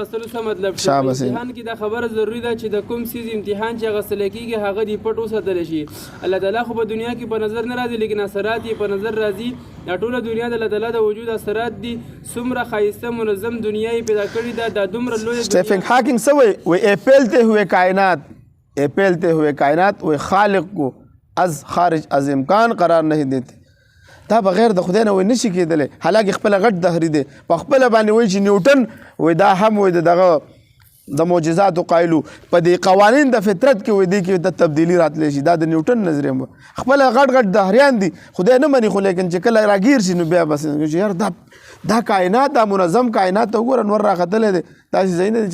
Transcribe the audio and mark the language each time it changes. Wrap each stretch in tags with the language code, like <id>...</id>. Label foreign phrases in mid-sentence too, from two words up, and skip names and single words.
<ps>اخیستلو څه مطلب شو امتحان کې دا خبره ضروري ده چې د کوم څیز امتحان چې اخیستل کېږي هغه دې پټ وساتلی شي الله تعالی خو په دنیا کې په نظر نه راځي لیکن اثرات یې په نظر راځي دا ټوله دنیا د الله تعالی د وجود اثرات دي څومره ښایسته منظم دنیا یې پیدا کړې ده دا دومره لویه سټیفن هاکینګ څه وایي</ps> <ur>اے پھیلتے ہوئے کائنات وہ خالق کو از خارج از امکان قرار نہیں دیتے</ur> <ps>دا بغیر د خدای نه وایي نشي کېدلی حالانکه خپله غټ دهري دی په خپله باندې وایي چې نیوټن وایي دا هم وایي دغه د معجزاتو قایلو په دې قوانین د فطرت کې وایي دې کې د تبدیلي راتلی شي دا د نیوټن نظریه خپله غټ دهریان دي خدای نه مني خو لیکن چې کله راګیر شي نو بیا بس یار دا کائنات دا منظم کائنات ته وګوره نور راختلی دی داسې ځای نه دی</ps>